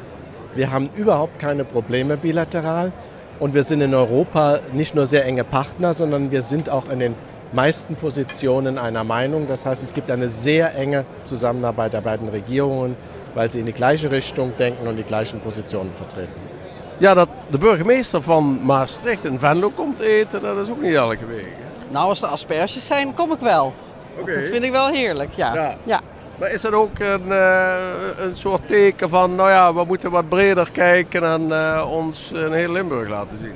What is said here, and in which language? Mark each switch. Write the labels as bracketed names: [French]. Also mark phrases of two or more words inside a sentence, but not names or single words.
[German] Wir haben überhaupt keine Probleme bilateral. Und wir sind in Europa nicht nur sehr enge Partner, sondern wir sind auch in den meisten Positionen einer Meinung. Das heißt, es gibt eine sehr enge Zusammenarbeit der beiden Regierungen, weil sie in die gleiche Richtung denken und die gleichen Positionen vertreten. [Dutch] Ja, dat de burgemeester van Maastricht in Venlo komt eten, dat is ook niet elke week. Nou, als er asperges zijn, kom ik wel. Okay. Dat vind ik wel heerlijk, ja. Maar is dat ook een soort teken van, nou ja, we moeten wat breder kijken en ons in heel Limburg laten zien?